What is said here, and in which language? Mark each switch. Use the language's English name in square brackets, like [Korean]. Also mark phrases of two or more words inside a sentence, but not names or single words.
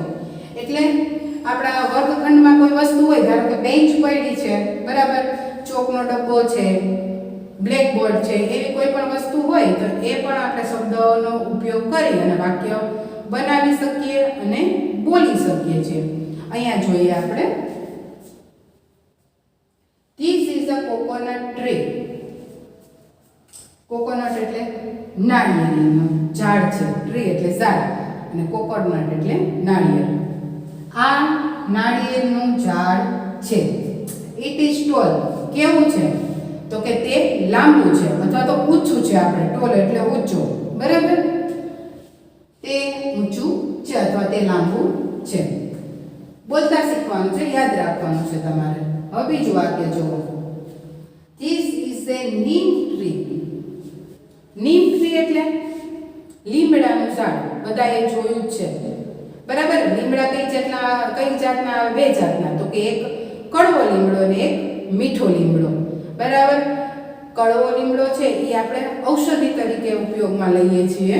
[Gujarati] એટલે આપણા વર્ગખંડમાં કોઈ વસ્તુ હોય, ધારો કે બેન્ચ પડી છે, બરાબર, ચોકનો ડબ્બો છે, બ્લેકબોર્ડ છે, એવી કોઈ પણ વસ્તુ હોય તો એ પણ આપણે શબ્દોનો ઉપયોગ કરી અને વાક્ય બનાવી શકીએ અને બોલી શકીએ છીએ. અહીંયા જોઈએ આપણે. [English] This is a coconut tree. [Gujarati] કોકોનટ એટલે નાળિયેરીનું ઝાડ છે. ટ્રી એટલે ઝાડ અને કોકોનટ એટલે નાળિયેર. આ નાળિયેરનું ઝાડ છે. [English] it is tall. [Gujarati] કેવું છે? તો કે તે લાંબુ છે અથવા તો ઊંચું છે. આપણે ટોલ એટલે ઊંચો. બરાબર, તે ઊંચું છે અથવા તે લાંબુ છે. બોલતા શીખવાનું છે, યાદ રાખવાનું છે તમારે. હવે બીજું વાક્ય જુઓ. [English] This is a neem tree. neem tree [Gujarati] એટલે લીમડાનું ઝાડ. બધાએ જોયું જ છે. બરાબર, લીમડા કઈ જાતના આવે? 2 જાતના. તો કે એક કડવો લીમડો અને એક મીઠો લીમડો. બરાબર, કડવો લીમડો છે એ આપણે ઔષધિ તરીકે ઉપયોગમાં લઈએ છીએ.